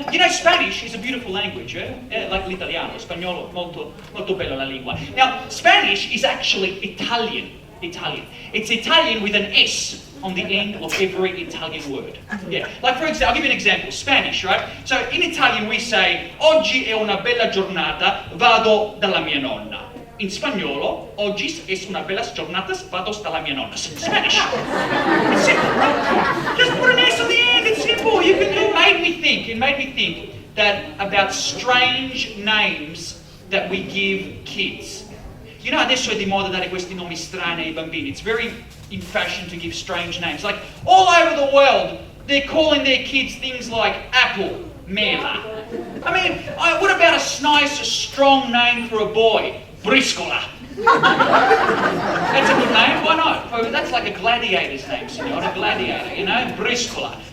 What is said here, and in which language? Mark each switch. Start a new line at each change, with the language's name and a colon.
English: Spanish is a beautiful language, like
Italian: l'italiano, spagnolo, molto bello la lingua.
English: Now, Spanish is actually Italian. It's Italian with an S on the end of every Italian word. Yeah, like for example, I'll give you an example. Spanish, right? So in Italian we say,
Italian: oggi è una bella giornata, vado dalla mia nonna. In spagnolo, oggi es una bella giornata, vado dalla mia nonna.
English: Spanish. It's simple, right? Just put an S on the end, it's simple. It made me think that about strange names that we give kids. You know,
Italian: adesso è di moda dare questi nomi strani ai bambini.
English: It's very in fashion to give strange names. Like, all over the world, they're calling their kids things like apple, mela. I mean, what about a nice, strong name for a boy? Briscola. That's a good name, why not? That's like a gladiator's name, senor, a gladiator, you know, Briscola.